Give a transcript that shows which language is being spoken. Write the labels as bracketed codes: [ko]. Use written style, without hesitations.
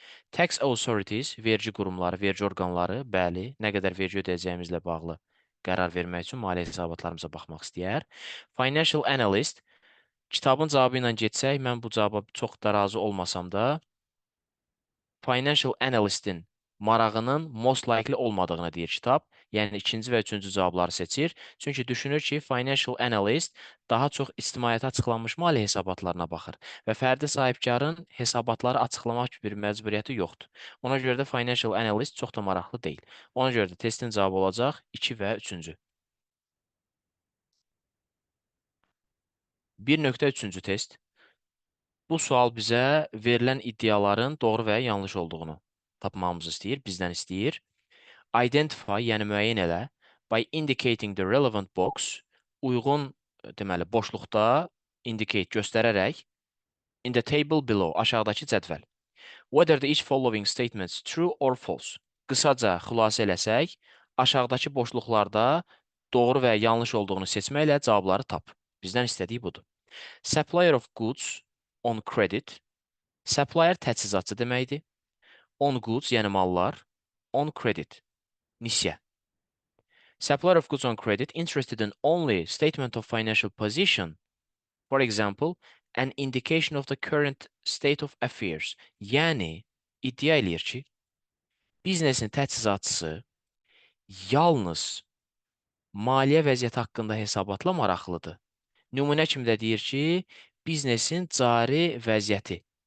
[az] Tax authorities, vergi qurumları, vergi orqanları, bəli, nə qədər vergi ödəyəcəyimizlə bağlı qərar vermək üçün maliyyə hesabatlarımıza baxmaq istəyər. Financial analyst, kitabın cavabı ilə getsək, mən bu cavaba çox da razı olmasam da, financial analystin marağının [en] most likely [az] olmadığını deyir kitab. Yəni ikinci və üçüncü cavabları seçir. Çünki düşünür ki, financial analyst daha çox ictimaiyyətə açıqlanmış maliyyə hesabatlarına baxır və fərdi sahibkarın hesabatları açıqlamaq kimi bir məcburiyyəti yoxdur. Ona görə də financial analyst çox da maraqlı deyil. Ona görə də testin cavabı olacaq 2 və 3-cü. 1.3-cü test. Bu sual bizə verilən iddiaların doğru və ya yanlış olduğunu tapmamızı istəyir, bizdən istəyir. [en] Identify, [az] yəni müəyyən elə, [en] by indicating the relevant box, [az] uyğun, deməli, boşluqda [en] indicate [az] göstərərək, [en] in the table below, [az] aşağıdakı cədvəl. [en] Whether the each following statements true or false. [az] Qısaca xülasə eləsək, aşağıdakı boşluqlarda doğru və ya yanlış olduğunu seçməklə cavabları tap. Bizdən istədiyi budur. [en] Supplier of goods on credit. Supplier [az] təchizatçı deməkdir. [en] On goods, [az] yəni mallar. [en] On credit, [az] nisyə. [en] Supplier of goods on credit interested in only statement of financial position. For example, an indication of the current state of affairs. [az] Yəni, iddia eləyir ki, biznesin təchizatçısı yalnız maliyyə vəziyyəti haqqında hesabatla maraqlıdır. Nümunə kimi də deyir ki, biznesin cari vəziyyəti.